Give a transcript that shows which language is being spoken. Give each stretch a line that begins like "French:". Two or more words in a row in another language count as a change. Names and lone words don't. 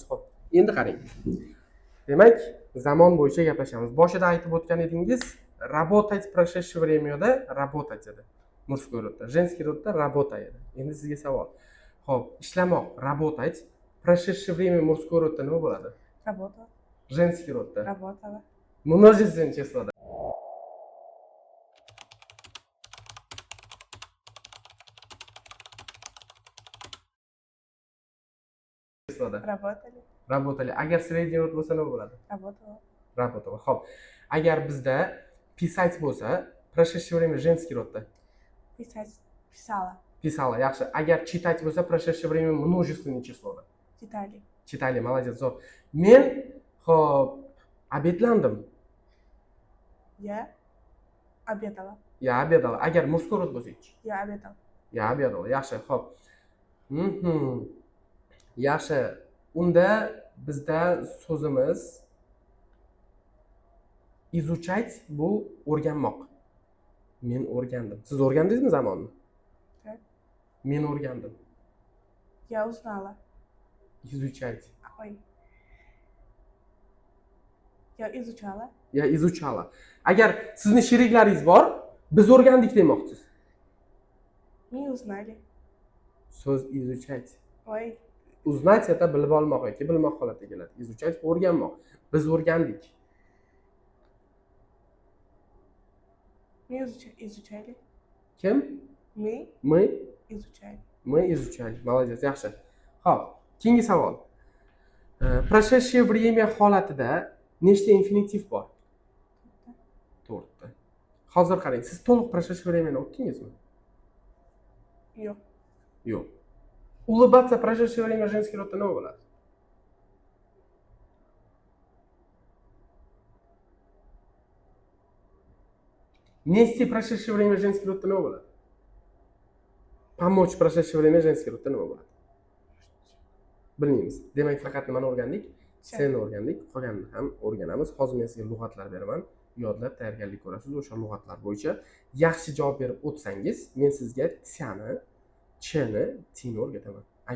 Uzbek: Hop. Endi qarang. Demak, zamon bo'yicha gaplashamiz. Boshida aytib o'tgan edingiz,
Russian: работать прошедшее времяda работать edi. Мужской rodda, женский rodda работа
Uzbek: edi. Endi sizga savol. Hop, ishlamoq,
Russian: работать, прошедшее время мужской rodda
Uzbek: nima bo'ladi?
Russian: Работа. Женский rodda. Работала. Множественное числоda. Работали. Работали.
Uzbek: Agar
Russian: средний rod
Uzbek: bo'lsa nima bo'ladi?
Russian: Работала. Работала.
Uzbek: Xo'p. Agar bizda писать bo'lsa,
Russian: прошедшее время женский rodda. Писать. Писала. Писала,
Uzbek: yaxshi. Agar
Russian: читать
Uzbek: bo'lsa,
Russian: прошедшее время множественное числоda. Читали. Читали, молодец,
Uzbek: zo'r. Men xo'p, обедlandim.
Russian: Я обедала. Я обедала.
Uzbek: Agar
Russian: мужской rod
Uzbek: bo'lsa-chi?
Russian: Я обедал. Я обедала.
Uzbek: Yaxshi, xo'p. Yaxshi. Unda bizda so'zimiz изучать bu o'rganmoq. Men o'rgandim. Siz o'rgandingizmi zamonni?
Russian: Так.
Uzbek: Men o'rgandim.
Russian: Я узнала. Изучать. Ой. Я изучала. Я изучала.
Uzbek: Agar sizni sheriklaringiz bor, biz o'rgandik demoqchisiz.
Russian: Мы узнали.
Uzbek: So'z изучать.
Russian: Ой. Uznать это
Uzbek: bilib olmoq yoki bilmoq holatiga keladi. Изучать o'rganmoq. Biz o'rgandik.
Russian: Мы изучали.
Uzbek: Kim?
Russian: Мы Мы изучали. Мы изучали. Молодец,
Uzbek: yaxshi. Xo'p, keyingi savol.
Russian: Прошедшее время
Uzbek: holatida nechta infinitiv bor? 4 ta. Hozir qarang, siz to'liq
Russian: прошедшее времяni
Uzbek: o'tdingizmi? Yo'q. Yo'q.
Russian: Улыбаться прошедшее время женский rodda
Uzbek: nima bo'ladi?
Russian: Нести прошедшее время женский rodda
Uzbek: nima bo'ladi?
Russian: Помочь прошедшее время женский rodda
Uzbek: nima bo'ladi? Bilmaymiz. Demak, faqat nimani o'rgandik? Sen o'rgandik, qolganini ham o'rganamiz. Hozir men sizga lug'atlar beraman. Yodlab tayyorgarlik ko'rasiz. O'sha lug'atlar bo'yicha yaxshi javob berib o'tsangiz, men sizga tsani, chni, tini o'rgataman.